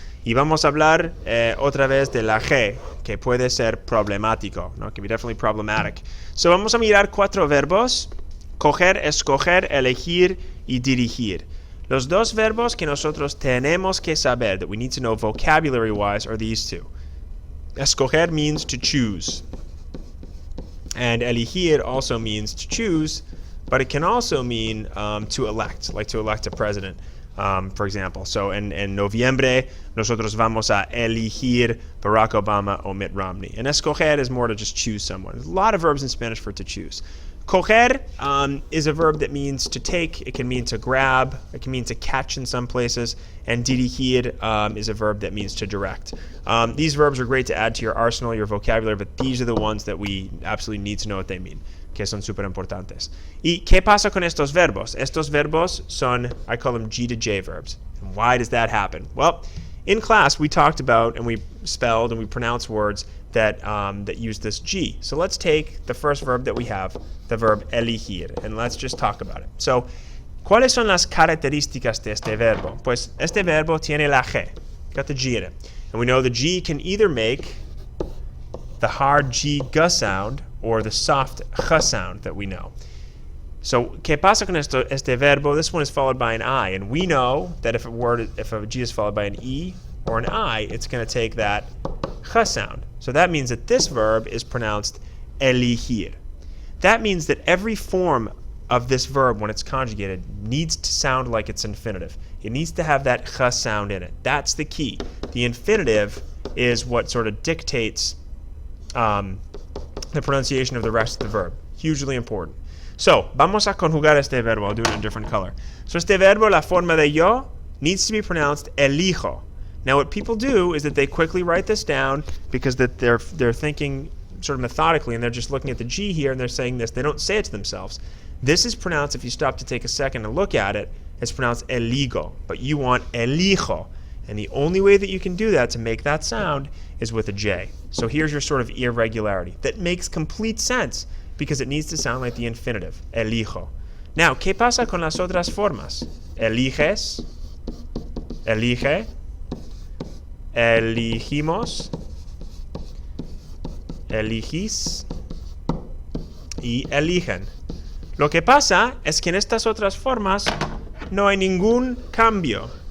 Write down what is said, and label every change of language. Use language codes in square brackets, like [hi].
[es] Y vamos a hablar otra vez de la G, que puede ser problemático, ¿no? [en] Can be definitely problematic. [es] So vamos a mirar 4 verbos: coger, escoger, elegir y dirigir. Los dos verbos que nosotros tenemos que saber, [en] that we need to know vocabulary-wise, are these two. Escoger means to choose. And elegir also means to choose, but it can also mean to elect, like to elect a president, for example. [es] So en noviembre, nosotros vamos a elegir Barack Obama o Mitt Romney. [en] And escoger is more to just choose someone. There's a lot of verbs in Spanish for to choose. Coger is a verb that means to take. It can mean to grab. It can mean to catch in some places. And dirigir is a verb that means to direct. These verbs are great to add to your arsenal, your vocabulary, but these are the ones that we absolutely need to know what they mean, [es] que son súper importantes. ¿Y qué pasa con estos verbos? Estos verbos son, [en] I call them G to J verbs. And why does that happen? Well, in class we talked about and we spelled and we pronounced words that use this G. So let's take the first verb that we have, the verb elegir, and let's just talk about it. [es] So, ¿cuáles son las características de este verbo? Pues este verbo tiene la G, [en] got the G in it. And we know the G can either make the hard G G sound or the soft H sound that we know. [es] So, ¿qué pasa con este verbo? [en] This one is followed by an I, and we know that if a G is followed by an E or an I, it's going to take that H sound. So that means that this verb is pronounced elegir. That means that every form of this verb, when it's conjugated, needs to sound like its infinitive. It needs to have that H sound in it. That's the key. The infinitive is what sort of dictates the pronunciation of the rest of the verb. Hugely important. So, [es] vamos a conjugar este verbo. [en] I'll do it in a different color. So [es] este verbo, la forma de yo, [en] needs to be pronounced elijo. Now what people do is that they quickly write this down because that they're thinking sort of methodically, and they're just looking at the G here and they're saying this. They don't say it to themselves. This is pronounced, if you stop to take a second and look at it, it's pronounced eligo, but you want elijo. And the only way that you can do that to make that sound is with a J. So here's your sort of irregularity. That makes complete sense because it needs to sound like the infinitive, elijo. [es] Now, ¿qué pasa con las otras formas? Eliges, elige, eligimos, eligís y eligen. Lo que pasa es que en estas otras formas no hay ningún cambio.